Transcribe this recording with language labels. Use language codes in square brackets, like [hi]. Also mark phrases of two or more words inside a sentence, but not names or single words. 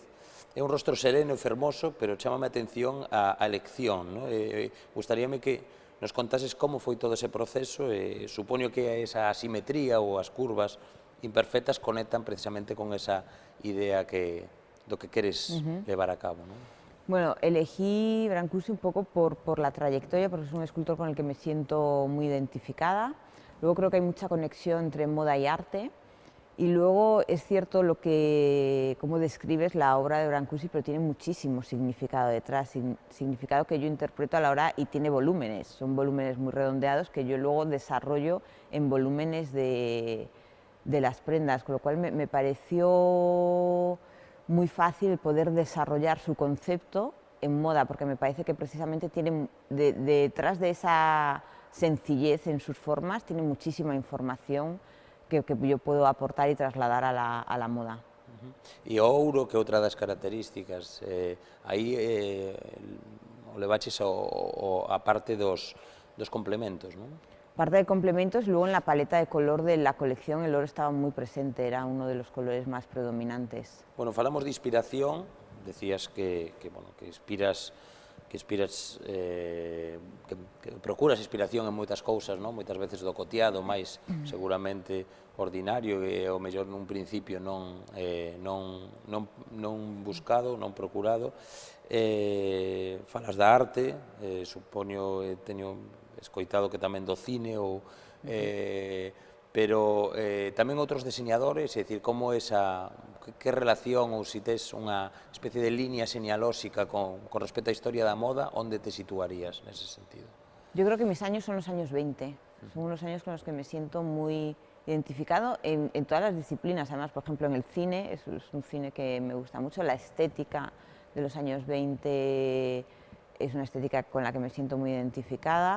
[gl] É un rostro sereno e fermoso, pero chámame a atención a elección, ¿no? Gustaríame que nos contases como foi todo ese proceso, supoño que esa asimetría ou as curvas imperfectas conectan precisamente con esa idea do que queres levar a cabo, ¿no? [es] Bueno, elegí Brancusi un poco por la trayectoria, porque es un escultor con el que me siento muy identificada. Luego creo que hay mucha conexión entre moda y arte. Y luego es cierto cómo describes la obra de Brancusi, pero tiene muchísimo significado detrás, significado que yo interpreto a la hora y tiene volúmenes, son volúmenes muy redondeados que yo luego desarrollo en volúmenes de las prendas, con lo cual me pareció muy fácil poder desarrollar su concepto en moda, porque me parece que precisamente tiene detrás de esa sencillez en sus formas, tiene muchísima información que yo puedo aportar y trasladar a la moda. [gl] E o ouro, que é outra das características, aí o levaches a parte dos complementos, non? [es] Parte de complementos, luego en la paleta de color de la colección el oro estaba muy presente, era uno de los colores más predominantes. [gl] Bueno, falamos de inspiración, decías que procuras inspiración en moitas cousas, non? Moitas veces do cotiado, máis seguramente ordinario e ao mellor nun principio non buscado, non procurado. Falas da arte, supoño, teño escoitado que tamén do cine, pero tamén outros diseñadores, é dicir, como que relación ou se tes unha especie de línea señalóxica con respecto á historia da moda, onde te situarías nese sentido? [es] Yo creo que mis años son los años 20, son unos años con los que me siento muy identificado en todas las disciplinas, además, por ejemplo, en el cine, es un cine que me gusta mucho, la estética de los años 20 es una estética con la que me siento muy identificada.